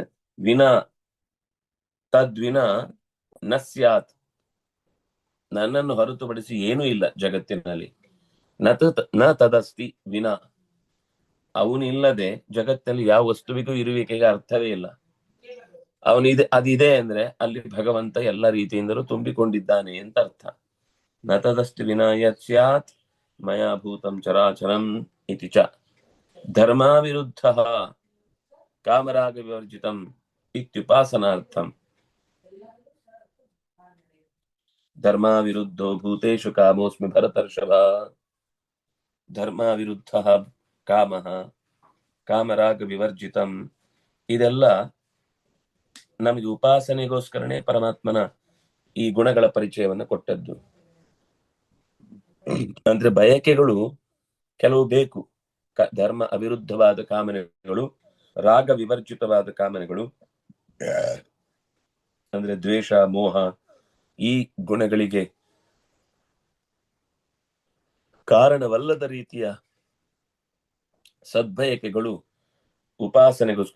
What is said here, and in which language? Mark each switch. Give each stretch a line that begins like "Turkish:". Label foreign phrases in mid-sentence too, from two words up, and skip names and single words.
Sanskrit: ವಿನಾ ತದ್ವಿನ ನ ಸ್ಯಾತ್,
Kannada: ನನ್ನನ್ನು ಹೊರತುಪಡಿಸಿ ಏನೂ ಇಲ್ಲ ಜಗತ್ತಿನಲ್ಲಿ.
Sanskrit: ನ ತದಸ್ತಿ ವಿನಾ,
Kannada: ಅವನಿಲ್ಲದೆ ಜಗತ್ತಿನಲ್ಲಿ ಯಾವ ವಸ್ತುವಿಗೂ ಇರುವಿಕೆಗೆ ಅರ್ಥವೇ ಇಲ್ಲ. ಅವನಿದೆ, ಅದಿದೆ ಅಂದ್ರೆ ಅಲ್ಲಿ ಭಗವಂತ ಎಲ್ಲ ರೀತಿಯಿಂದಲೂ ತುಂಬಿಕೊಂಡಿದ್ದಾನೆ ಅಂತ ಅರ್ಥ.
Sanskrit: ನ ತದಸ್ತಿ ವಿನಾ ಯತ್ ಸ್ಯಾತ್ ಮಯಾ ಭೂತಂ ಚರಾಚರಂ ಇತಿ ಚ. ಧರ್ಮಾವಿರುದ್ಧ ಕಾಮರಾಗ ವಿವರ್ಜಿತಂ ಇತ್ಯುಪಾಸನಾರ್ಥಂ. ಧರ್ಮಾವಿರುದ್ಧೋ ಭೂತೇಷು ಕಾಮೋಸ್ಮಿ ಭರತರ್ಷಭ. ಧರ್ಮಾವಿರುದ್ಧ ಕಾಮಃ ಕಾಮರಾಗ ವಿವರ್ಜಿತಂ,
Kannada: ಇದೆಲ್ಲ ನಮಗೆ ಉಪಾಸನೆಗೋಸ್ಕರನೇ ಪರಮಾತ್ಮನ ಈ ಗುಣಗಳ ಪರಿಚಯವನ್ನು ಕೊಟ್ಟದ್ದು. ಅಂದ್ರೆ ಬಯಕೆಗಳು ಕೆಲವು ಬೇಕು. ಧರ್ಮ ಅವಿರುದ್ಧವಾದ ಕಾಮನೆಗಳು, ರಾಗ ವಿವರ್ಜಿತವಾದ ಕಾಮನೆಗಳು ಅಂದ್ರೆ ದ್ವೇಷ ಮೋಹ ಈ ಗುಣಗಳಿಗೆ ಕಾರಣವಲ್ಲದ ರೀತಿಯ ಸದ್ಬಯಕೆಗಳು ಉಪಾಸನೆಗೋಸ್ಕರ.